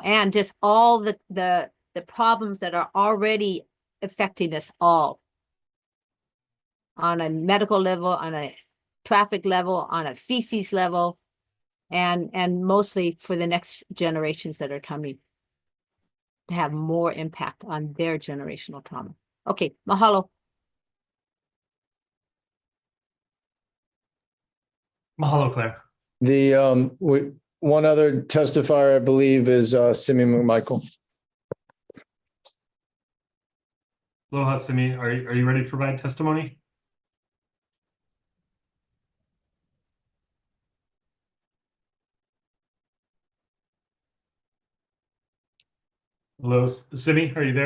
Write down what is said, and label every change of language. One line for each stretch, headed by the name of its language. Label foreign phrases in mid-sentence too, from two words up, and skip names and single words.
English: And just all the problems that are already affecting us all on a medical level, on a traffic level, on a feces level, and mostly for the next generations that are coming to have more impact on their generational trauma. Okay, mahalo. Mahalo, Claire. The one other testifier, I believe, is Simi McMichael. Aloha, Simi. Are you ready to provide testimony? Hello, Simi, are you there?